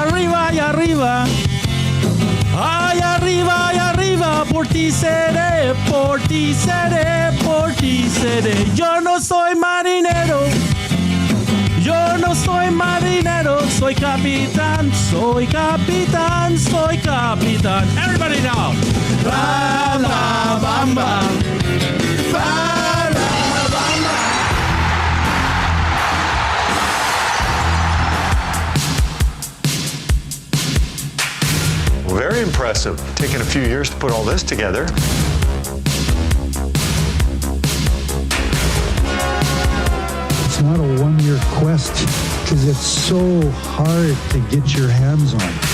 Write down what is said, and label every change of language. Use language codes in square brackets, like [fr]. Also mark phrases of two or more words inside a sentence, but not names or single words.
[es] Arriba y arriba. Ay, arriba y arriba. Por ti seré, por ti seré, por ti seré. Yo no soy marinero. Yo no soy marinero, soy capitán, soy capitán, soy capitán. [en] Everybody now. [es] Ba la bamba. Ba la bamba. [en] Very impressive. Taken a few years to put all this together. It's not a one-year quest because it's so hard to get your hands on.